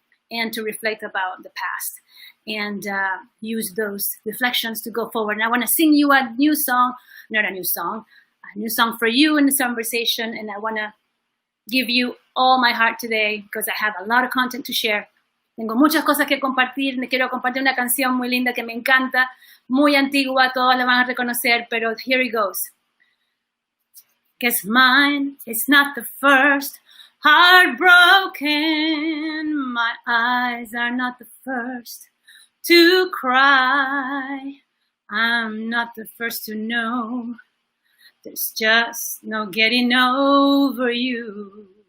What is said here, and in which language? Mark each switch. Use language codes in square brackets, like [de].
[en] and to reflect about the past and use those reflections to go forward. And I want to sing you a new song for you in the Songversation, and I want to give you all my heart today because I have a lot of content to share. [es] Tengo muchas cosas que compartir. Me quiero compartir una canción muy linda que me encanta, muy antigua, todos la van a reconocer, pero [en] here it goes. 'Cause mine is not the first heartbroken. My eyes are not the first to cry. I'm not the first to know. There's just no getting over you.